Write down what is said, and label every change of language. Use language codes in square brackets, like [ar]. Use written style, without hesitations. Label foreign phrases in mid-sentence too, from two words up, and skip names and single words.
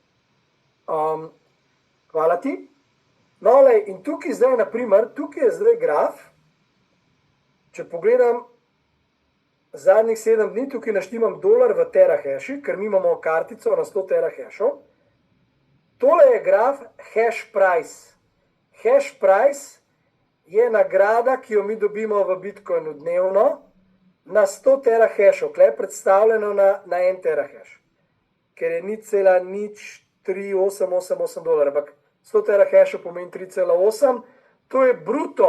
[sl] Hvala ti. No, lej, in tukaj zdaj, naprimer, tukaj je zdaj graf. Če pogledam zadnjih 7 dni, tukaj naštimam dolar v terahashi, ker mi imamo kartico na 100 terahashov. Tole je graf [en] hash price. Hash price [sl] je nagrada, ki jo mi dobimo v Bitcoinu dnevno, na 100 terahashov, kle je predstavljeno na 1 terahash, ker je 0,03888 dolarja, ampak 100 terahashov pomeni 3,8, to je bruto.